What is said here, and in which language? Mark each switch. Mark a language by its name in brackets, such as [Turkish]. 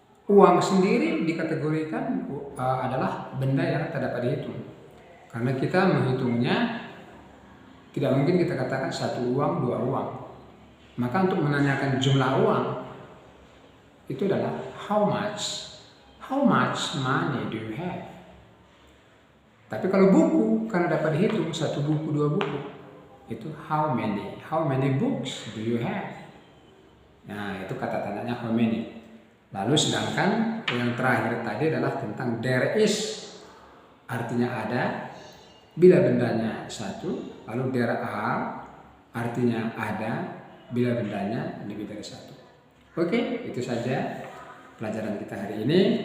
[Indonesian] Uang sendiri dikategorikan adalah benda yang tak dapat dihitung. Karena kita menghitungnya, tidak mungkin kita katakan satu uang, dua uang. Maka untuk menanyakan jumlah uang, itu adalah [English] how much? How much money do you have? [Indonesian] Tapi kalau buku, karena dapat dihitung satu buku, dua buku, itu [English] how many? How many books do you have? [Indonesian] Nah, itu kata tandanya [English] how many. [Indonesian] Lalu sedangkan yang terakhir tadi adalah tentang [English] there is, [Indonesian] artinya ada, bila bendanya satu. Lalu [English] there are, [Indonesian] artinya ada, bila bendanya lebih dari satu. Oke, itu saja pelajaran kita hari ini.